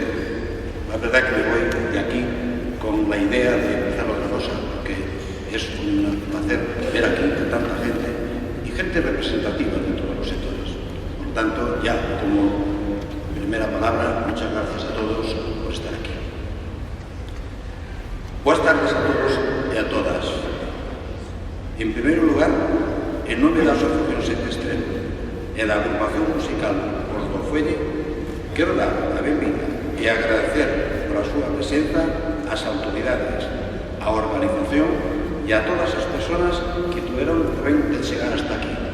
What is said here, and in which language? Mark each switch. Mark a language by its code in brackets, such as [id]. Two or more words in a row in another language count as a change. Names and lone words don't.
[es] La verdad que me voy de aquí con la idea de empezar otra cosa, porque es un placer ver aquí a tanta gente y gente representativa de todos los sectores. Por lo tanto, ya como primera palabra, muchas gracias a todos por estar aquí. Buenas tardes a todos y a todas. [gl] En primer lugar, en nome da Asociación Sete Estrelo e da agrupación musical Os do Fuelle, quero dar a benvida e agradecer por a súa presenza ás autoridades, á organización e a todas as persoas que tuveron tamén de chegar hasta aquí.